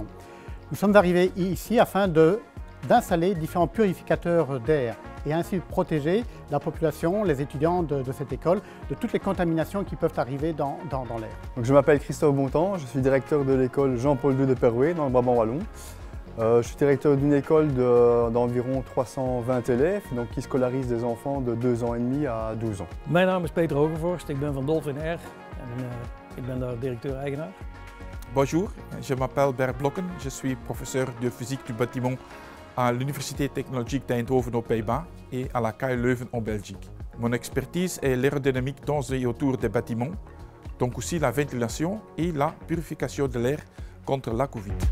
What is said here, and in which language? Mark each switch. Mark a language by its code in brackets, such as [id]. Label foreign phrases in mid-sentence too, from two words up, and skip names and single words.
[fr] Nous sommes arrivés ici afin d'installer différents purificateurs d'air et ainsi protéger la population, les étudiants de cette école, de toutes les contaminations qui peuvent arriver dans l'air. Je m'appelle Christophe Bontemps, je suis directeur de l'école Jean-Paul II de Perouet dans le Brabant wallon. Je suis directeur d'une école d'environ 320 élèves qui scolarise des enfants de 2 ans et demi à 12 ans. [nl] Mijn naam is Peter Hogevorst, ik ben van Dolphin Air en ik ben daar directeur-eigenaar. [fr] Bonjour, je m'appelle Bert Blokken, je suis professeur de physique du bâtiment à l'Université technologique d'Eindhoven aux Pays-Bas et à la KU Leuven en Belgique. Mon expertise est l'aérodynamique dans et autour des bâtiments, donc aussi la ventilation et la purification de l'air contre la Covid.